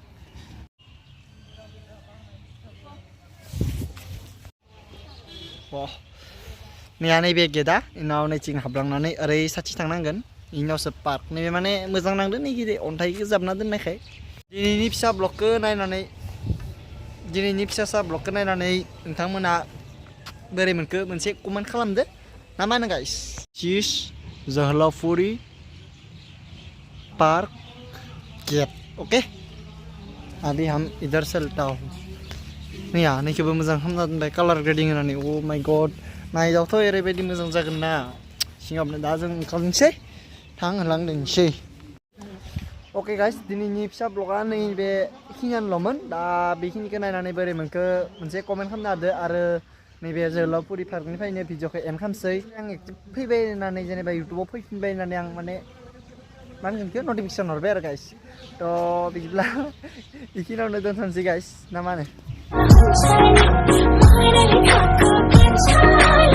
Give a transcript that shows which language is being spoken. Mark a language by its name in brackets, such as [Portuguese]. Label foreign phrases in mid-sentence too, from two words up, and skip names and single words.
[Bodo] नैबे गेटआ इनाव नैथिं हाबलांनानै ओरै साथि थांनांगोन इनावसो पार्क नैबे माने मोजां नांदों नै गिदिर अन्थाइ जाबना दोननायखाय दिनैनि फिसा ब्लगखौ नायनानै नोंथांमोना बोरै मोनखो मोनसे कमेन्ट खालामदो ना मा होनो गाइस चिज जोहोलावफुरि पार्क गेट ओके [Hindi] अभी हम इधर चलता हूँ [Bodo] नैया नैखौबो मोजां खालामना दोनबाय कालार ग्रेडिं होनानै [English] oh my god [Bodo] नायदावथ' ओरैबायदि मोजां जागोन ना सिङावनो दा जों ओंखारनोसै होलांदोंसै [English] okay guys [Bodo] दिनैनि फिसा ब्लगा नैबे खिनियानोल'मोन दा बेखिनिखौ नायनानै बोरै मोनखो मोनसे कमेन्ट खालामना होदो आरो नैबे जोहोलावफुरि पार्कनिफ्रायनो भिडिअखौ एन्ड खालामसै आं एक्टिभ फैबाय होननानै जेनेबा इउटुबाव फैफिनबाय होननानै आं माने मा होनगोन बेखौ नटिफिकेसन हरबाय आरो गाइस थ' बिदिब्ला बेखिनियावनो दोनथ'नोसै गाइस ना मा होनो